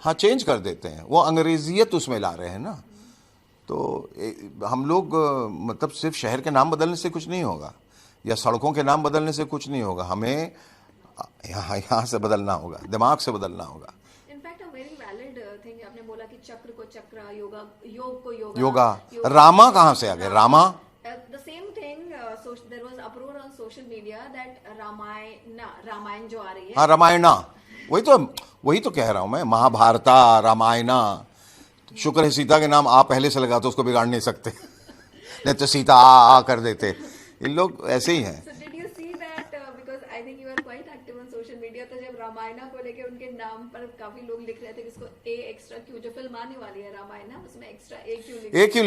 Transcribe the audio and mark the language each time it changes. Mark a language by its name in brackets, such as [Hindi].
[Hindi] हाँ, चेंज कर देते हैं, वो अंग्रेजियत उसमें ला रहे हैं ना। तो हम लोग मतलब सिर्फ शहर के नाम बदलने से कुछ नहीं होगा, या सड़कों के नाम बदलने से कुछ नहीं होगा। हमें यहाँ से बदलना होगा, दिमाग से बदलना होगा। [English] in fact a very valid thing [Hindi] आपने बोला कि चक्र को चक्र, योगा योग को योगा, योगा, रामा कहाँ से आ गए? Rama [English] the same thing, so there was uproar on social media that [Hindi] Ramayan जो आ रही है, हाँ, रामायणा, वही तो कह रहा हूँ मैं, महाभारता, रामायणा। शुक्र है सीता के नाम आ पहले से लगा तो उसको बिगाड़ नहीं सकते, नहीं तो सीता आ कर देते। इन लोग ऐसे ही हैं। [English] So did you see that, because I think you are quite active on social media, [Hindi] तो जब रामायणा को लेके उनके नाम पर काफी लोग लिख रहे थे कि इसको ए एक्स्ट्रा क्यों, जो फिल्म आने वाली है रामायणा, उसमें एक्स्ट्रा ए क्यों लिखा